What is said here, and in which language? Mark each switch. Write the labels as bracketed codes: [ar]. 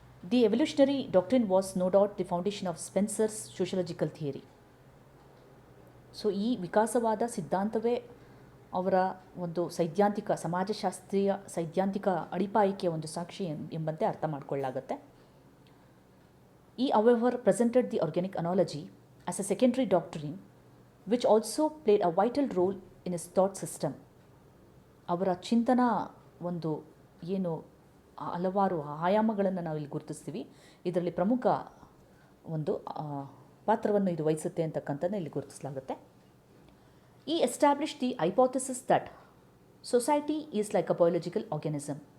[en] The evolutionary doctrine was no doubt the foundation of Spencer's sociological theory. [kn] So ಈ ವಿಕಾಸವಾದ ಸಿದ್ಧಾಂತವೇ ಅವರ ಒಂದು ಸೈದ್ಧಾಂತಿಕ, ಸಮಾಜಶಾಸ್ತ್ರೀಯ ಸೈದ್ಧಾಂತಿಕ ಅಡಿಪಾಯಕ್ಕೆ ಒಂದು ಸಾಕ್ಷಿ ಎಂಬಂತೆ ಅರ್ಥ ಮಾಡಿಕೊಳ್ಳಲಾಗುತ್ತೆ. [en] He, however, presented the organic analogy as a secondary doctrine which also played a vital role in his thought system. [kn] ಅವರ ಚಿಂತನಾ ಒಂದು ಏನು ಹಲವಾರು ಆಯಾಮಗಳನ್ನು ನಾವಿಲ್ಲಿ ಗುರುತಿಸ್ತೀವಿ, ಇದರಲ್ಲಿ ಪ್ರಮುಖ ಒಂದು ಪಾತ್ರವನ್ನು ಇದು ವಹಿಸುತ್ತೆ ಅಂತಕ್ಕಂಥದ್ದನ್ನು ಇಲ್ಲಿ ಗುರುತಿಸಲಾಗುತ್ತೆ. [en] He established the hypothesis that society is like a biological organism.